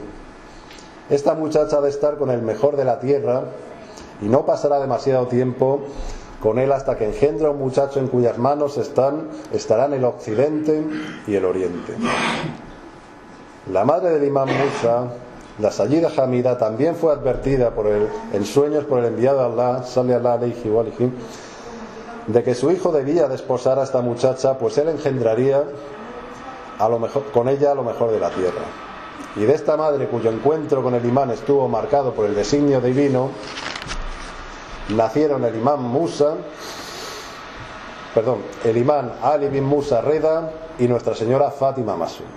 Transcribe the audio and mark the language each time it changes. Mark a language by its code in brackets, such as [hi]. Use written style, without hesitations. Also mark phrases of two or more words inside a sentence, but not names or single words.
[es] Esta muchacha ha de estar con el mejor de la tierra, y no pasará demasiado tiempo con él hasta que engendra un muchacho en cuyas manos estarán el occidente y el oriente. La madre del imán Musa, la Sayyida Hamida, también fue advertida en sueños por el enviado de Allah [ar] صلى الله عليه وآله, [es] de que su hijo debía desposar a esta muchacha, pues él engendraría con ella a lo mejor de la tierra. Y de esta madre, cuyo encuentro con el imán estuvo marcado por el designio divino, nacieron el imán Musa el imán Ali bin Musa Reda y Nuestra Señora Fátima Masuma.